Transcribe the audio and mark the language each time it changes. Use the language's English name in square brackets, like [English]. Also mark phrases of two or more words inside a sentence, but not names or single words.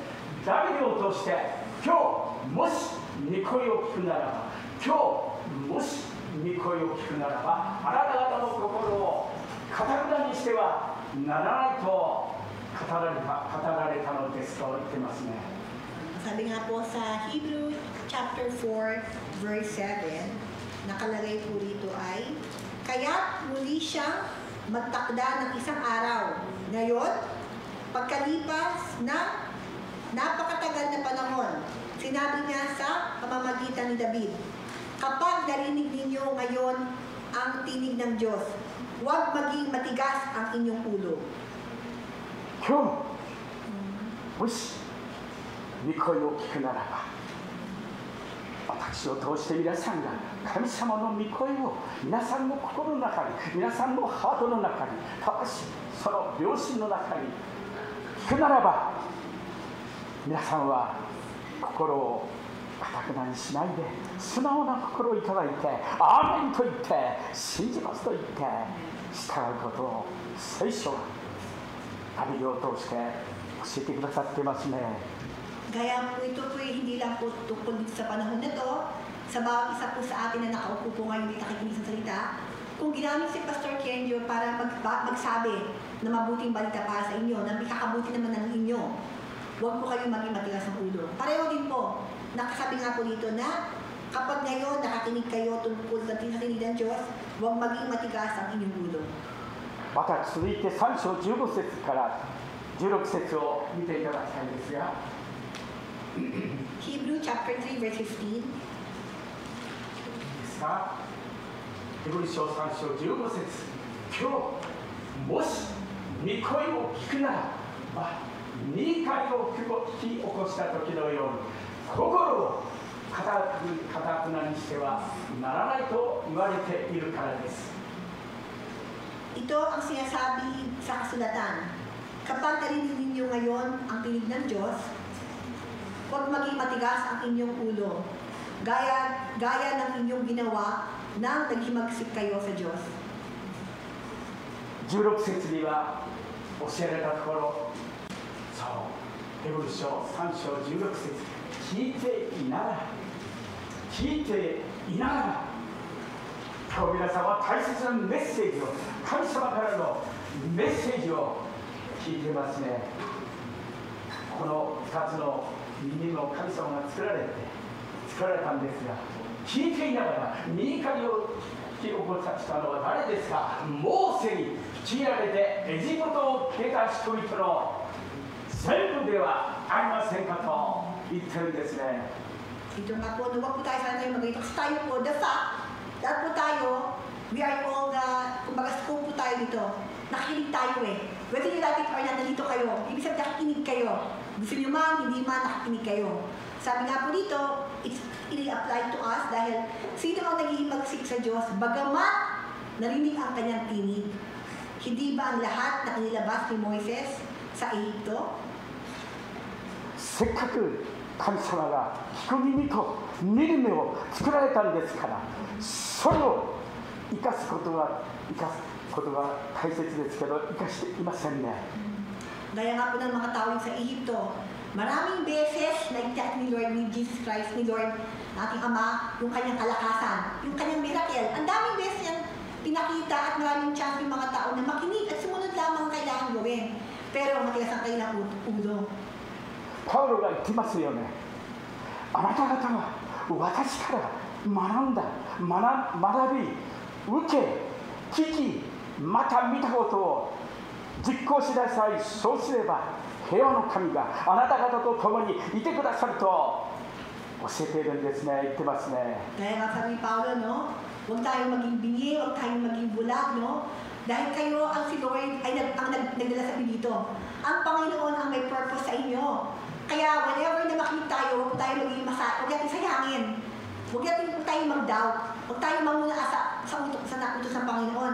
[Japanese] ダビデを通して今日もし御声を聞くならば、今日もし御声を聞くならば、あなた方の心をかたくなにしてはならないと語られたのですと言ってますね。 [Filipino] Sabi nga po sa [English] Hebrew chapter 4 verse 7, [Filipino] nakalagay po dito ay, kaya't muli siyang magtakda ng isang araw. Ngayon, pagkalipas ng napakatagal na panahon, sinabi niya sa pamamagitan ni David, kapag narinig ninyo ngayon ang tinig ng Diyos, huwag maging matigas ang inyong ulo. [Japanese] 今日もし御声を聞くならば、私を通して皆さんが神様の御声を皆さんの心の中に、皆さんのハートの中に、正しいその良心の中に聞くならば、皆さんは心をかたくなにしないで素直な心をいただいて、アーメンと言って信じますと言って従うことを聖書は旅を通して教えてくださってますね。 [Filipino] Gaya po ito po hindi lang po tungkol dito sa panahon na to, sa bawat isa po sa atin na nakaupo po ngayon dito nakikinig sa salita, kung ginamit si Pastor Kenjo para magsabi na mabuting balita para sa inyo, na ikakabuti naman ng inyo, huwag po kayong maging matigas ng ulo. Pareho din po, nakasabi nga po dito na kapag ngayon nakakinig kayo tungkol sa tinig ng Diyos, huwag maging matigas ang inyong ulo. [Japanese] また続いて3章15節から16節を見ていただきたいんですが、 [English] Hebrew chapter 3 verse 15. [Japanese] ですか、ヘブル書3章15節、今日もし御声を聞くならば、御怒りを引き起こした時のように心をかたくなにしてはならないと言われているからです。 [Filipino] Ito ang sinasabi sa kasulatan. Kapag narinig ninyo ngayon ang tinig ng Diyos, huwag maging matigas ang inyong ulo. gaya ng inyong ginawa nang naghimagsik kayo sa Diyos. [Japanese] 16 節には教えられたところ、そう、ヘブル書3章16節、聞いていながら、今日皆さんは大切なメッセージを、神様からのメッセージを聞いてますね。この2つの耳の神様が作られたんですが、聞いていながら右怒りを引き起こしたのは誰ですか？モーセに強いられてエジプトを出た人々の全部ではありませんかと言ってるんですね。 [Filipino] Ito nga po, huwag po tayo sana tayo mag-ito. Kasi tayo po, [English] the fact, [Filipino] lahat po tayo, [English] we are all [Filipino] kumbaga scope po tayo dito. Nakikinig tayo eh. [English] Whether you like it or not, [Filipino] nandito kayo. Ibig sabihin, nakikinig kayo. Gusto nyo man, hindi man, nakikinig kayo. Sabi nga po dito, [English] it's really applied to us [Filipino] dahil sino ang naghihimagsik sa Diyos, bagamat narinig ang kanyang tinig. Hindi ba ang lahat na inilabas ni Moises sa Ehipto? [Japanese] せっかく神様が聞く耳と見る目を作られたんですから、それを生かすことが大切ですけど、生かしていませんね。 [Filipino] Gaya nga po ng mga tao sa Ehipto, maraming beses na itiyak ni Lord, ni Jesus Christ, ni Lord, ating Ama, yung kanyang kalakasan, yung kanyang miracle. Ang daming beses niyang pinakita at maraming chance yung mga tao na makinig at sumunod lamang ang kailangan gawin. Pero matigas ang kailang ulo. [Japanese] パウロが言ってますよね。あなた方は私から学んだ、学び、受け、聞き、また見たことを実行しなさい。そうすれば平和の神があなた方と共にいてくださると教えているんですね。言ってますね。 [Filipino] Kaya nga sabi ni Paulo, no? Huwag tayong maging bingi, huwag tayong maging bulag, no? Dahil kayo ang si Lord ay nagdala sa inyo dito. Ang Panginoon ang may purpose sa inyo. Kaya whenever na makinig tayo, huwag tayo maging huwag natin sayangin. Huwag natin tayo mag-doubt. Huwag tayo manguna sa utos ng Panginoon.